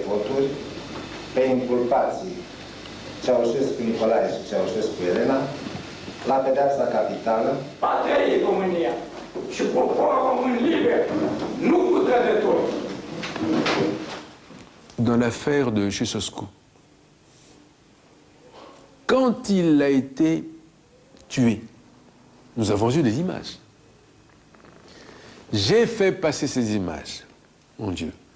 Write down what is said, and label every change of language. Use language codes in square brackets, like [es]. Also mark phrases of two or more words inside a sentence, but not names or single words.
[ro] voturi pe inculpații Ceaușescu Nicolae și Ceaușescu Elena la pedeapsa capitală. Patria e România și poporul român liber, nu cu trădători. [fr] Dans l'affaire de Ceausescu, quand il a été tué, nous avons eu des images. J'ai fait passer ces images, mon Dieu.